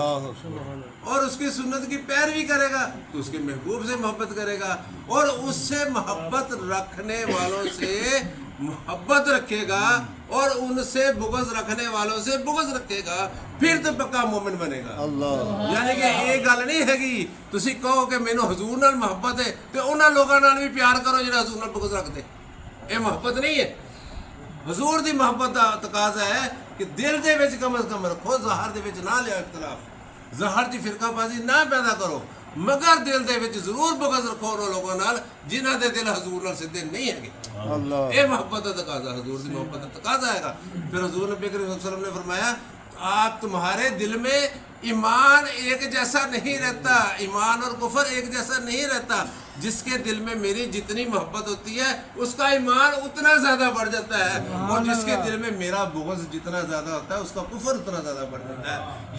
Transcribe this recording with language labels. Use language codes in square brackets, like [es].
[ur] اور اس کی سنت کی پیروی کرے گا تو اس کے محبوب سے محبت کرے گا، اور اس سے محبت رکھنے والوں سے محبت رکھے گا، اور ان سے بغض رکھنے والوں سے بغض رکھے گا پھر تو پکا مومن بنے گا. اللہ [pa] یعنی کہ یہ گل نہیں ہے کہ تسی کہو کہ مینوں حضور نال محبت ہے تے انہاں لوکاں نال بھی پیار کرو جڑے حضور نال بغض رکھدے. [ur] یہ محبت نہیں ہے. [pa] حضور دی محبت دا تقاضا ہے کہ دل دے وچ کم از کم رکھو, ظاہر دے وچ نہ لیو اختلاف, ظاہر دی فرقہ بازی نہ پیدا کرو, مگر دل دے وچ ضرور بغض رکھو ان لوگوں نال جنہاں دے دل حضور نال سیدھے نہیں ہیں. اللہ [ur] یہ محبت کا تقاضا, [pa] حضور دی محبت [ur] کا تقاضا ہے گا. پھر حضور نبی کریم صلی اللہ علیہ وسلم نے فرمایا آپ تمہارے دل میں ایمان ایک جیسا نہیں رہتا, ایمان اور کفر ایک جیسا نہیں رہتا. جس کے دل میں میری جتنی محبت ہوتی ہے اس کا ایمان اتنا زیادہ بڑھ جاتا ہے, اور جس کے دل میں میرا بغض جتنا زیادہ ہوتا ہے اس کا کفر اتنا زیادہ بڑھ جاتا ہے.